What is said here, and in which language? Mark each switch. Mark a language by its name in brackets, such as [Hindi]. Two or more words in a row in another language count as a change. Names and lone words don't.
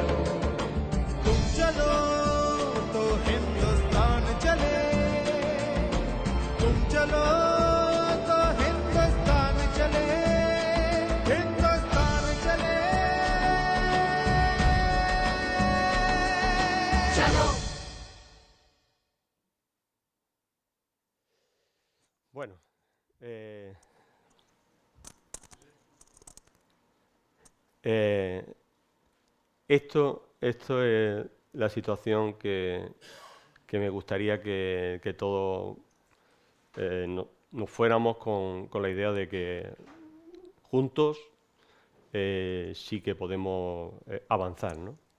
[Hindi] तुम चलो तो हिंदुस्तान चले, तुम चलो तो हिंदुस्तान चले, हिंदुस्तान चले। चलो। [Spanish] Bueno, esto es la situación que me gustaría que todos nos fuéramos con la idea de que juntos sí que podemos avanzar, ¿no?